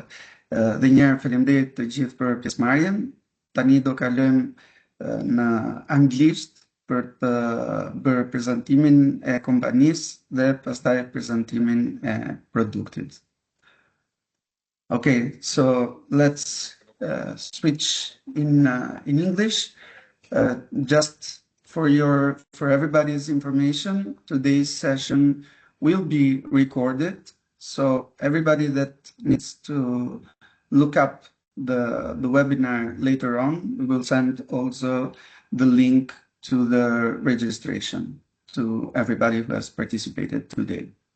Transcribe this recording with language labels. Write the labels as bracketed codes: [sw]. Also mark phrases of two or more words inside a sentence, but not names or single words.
[sq] Dhe një herë faleminderit të gjithë për pjesëmarrjen. Tani do kalojmë në anglisht për të bërë prezantimin e kompanisë dhe pastaj prezantimin e produktit. [en] Okay, so let's switch in English. Just for everybody's information, today's session will be recorded. So everybody that needs to look up the webinar later on, we will send also the link to the registration to everybody who has participated today.